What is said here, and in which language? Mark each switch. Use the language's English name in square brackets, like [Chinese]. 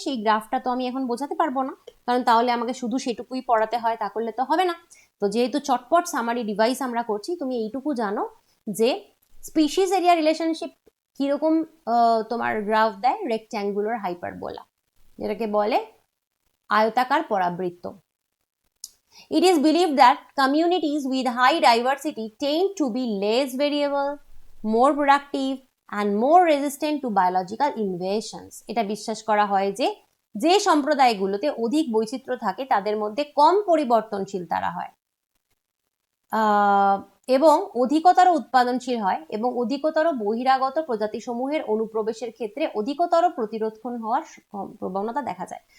[Bangla] সেই গ্রাফটা তো আমি এখন বোঝাতে পারবো না, কারণ তাহলে আমাকে শুধু সেটুকুই পড়াতে হয়, তা করলে তো হবে না। তো যেহেতু চটপট সামারি ডিভাইস আমরা করছি, তুমি এইটুকু জানো যে স্পিসিস এরিয়া রিলেশনশিপ কিরকম তোমার গ্রাফ দেয়, রেক্ট্যাঙ্গুলার হাইপারবোলা, যেটাকে বলে আয়তাকার পরাবৃত্ত। [English] It is believed that communities with high diversity tend to be less variable, more productive and more resistant to biological invasions. [Bangla] এটা বিশ্বাস করা হয় যে যে সম্প্রদায়গুলোতে অধিক বৈচিত্র্য থাকে তাদের মধ্যে কম পরিবর্তনশীল তারা হয়, এবং অধিকতর উৎপাদনশীল হয়, এবং অধিকতর বহিরাগত প্রজাতি সমূহের অনুপ্রবেশের ক্ষেত্রে অধিকতর প্রতিরোধক্ষম হওয়ার প্রবণতা দেখা যায়।